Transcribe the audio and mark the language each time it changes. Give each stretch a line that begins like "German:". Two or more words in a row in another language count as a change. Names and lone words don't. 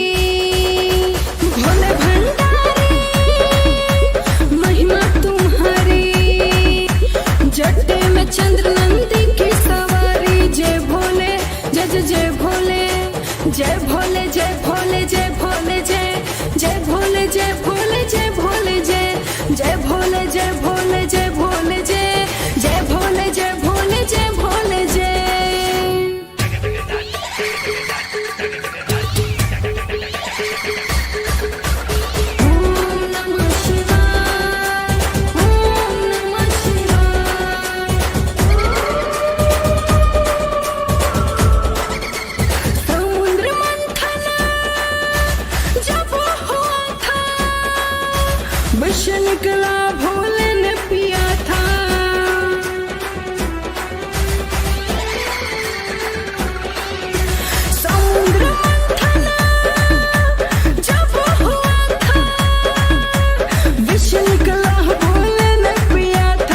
Hindi: भोले भंडारी महिमा तुम्हारी, जट्टे में चंद्र नंदी की सवारी। जय भोले जय जय जय भोले, जय भोले जय भोले जय भोले जय, जय भोले जय भोले जय भोले जय, जय भोले जय भोले जय भोले जय, जय भोले जय भोले जय भोले जय।
Sanskrit: ओम नमः शिवाय, ओम नमः शिवाय।
Hindi: समुद्र मंथन जब हुआ था, विष निकला भोले ने पिया था। समुद्र मंथन जब हुआ था, विष निकला भोले ने पिया था।